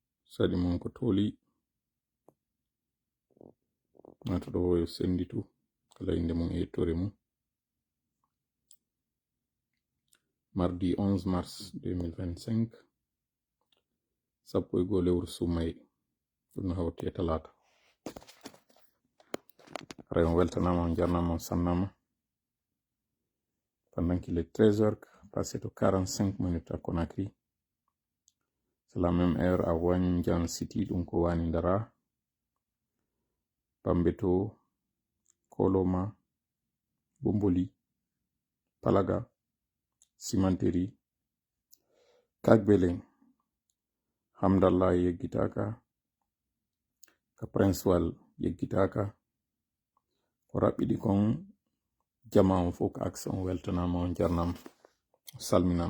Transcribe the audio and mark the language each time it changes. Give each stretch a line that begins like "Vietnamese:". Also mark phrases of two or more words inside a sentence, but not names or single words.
Fula: sadi mon ko toli nato ɗo yo senditu kala inde mon e yettore mum. Mardi 11 mars 2025 sappo e goo lewru sumaye ɗum no hawti e talata. Aray on weltanama on jarnama on sannama
French: pendant qu'il est 13h passé de 45 minutes à Conakry. C'est la même heure à Wanjan City, donc au Wanindara, Pambeto, Koloma, Bomboli, Palaga, Simanteri, Kagbeleng, Hamdallah Yegitaka, Kaprenswal Yegitaka, Korapidi Kong, Jama
Fula: on fok action weltanama on jarnam salminama.